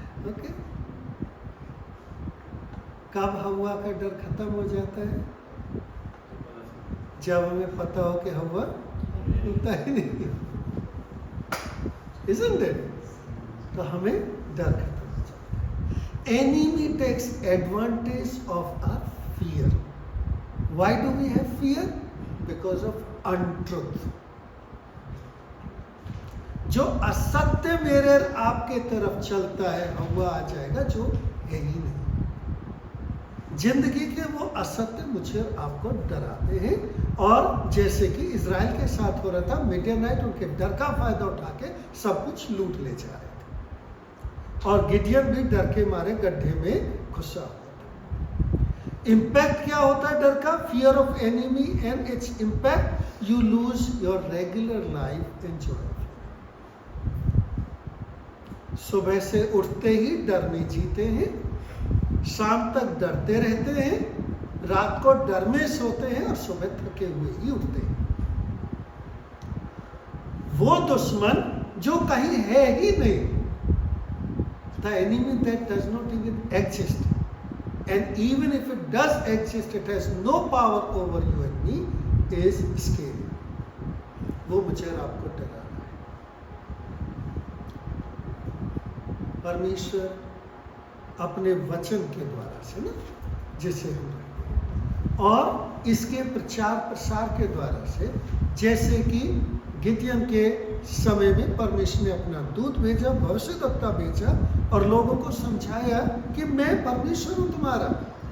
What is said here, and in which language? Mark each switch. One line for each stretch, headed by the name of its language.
Hindi: Okay, कब हवा का डर खत्म हो जाता है? जब हमें पता हो कि हवा होता ही नहीं.
English: Isn't it?
Hindi: तो हमें डर खत्म हो जाता है.
English: Enemy takes advantage of our fear. Why do we have fear? Because of untruth.
Hindi: जो असत्य मेरे और आपके तरफ चलता है, हवा आ जाएगा जो है ही नहीं. जिंदगी के वो असत्य मुझे और आपको डराते हैं. और जैसे कि इजराइल के साथ हो रहा था, मिडियानाइट उनके डर का फायदा उठा के सब कुछ लूट ले जा रहे थे. और गिडियन भी डर के मारे गड्ढे में घुसा हुआ था. इम्पैक्ट क्या होता है डर का?
English: Fear of enemy and its impact, you lose your regular life enjoy.
Hindi: सुबह से उठते ही डर में जीते हैं, शाम तक डरते रहते हैं, रात को डर में सोते हैं और सुबह थके हुए ही उठते हैं. वो दुश्मन जो कहीं है ही नहीं,
English: the enemy that does not even exist, and even if it does exist, it has no power over you and me, is scary.
Hindi: वो मुझे और आपको डरा रहा है. परमेश्वर अपने वचन के द्वारा से ना, जिसे हम और इसके प्रचार प्रसार के द्वारा से, जैसे कि गिदियन के समय में परमेश्वर ने अपना दूत भेजा, भविष्यद्वक्ता भेजा और लोगों को समझाया कि मैं परमेश्वर हूं तुम्हारा.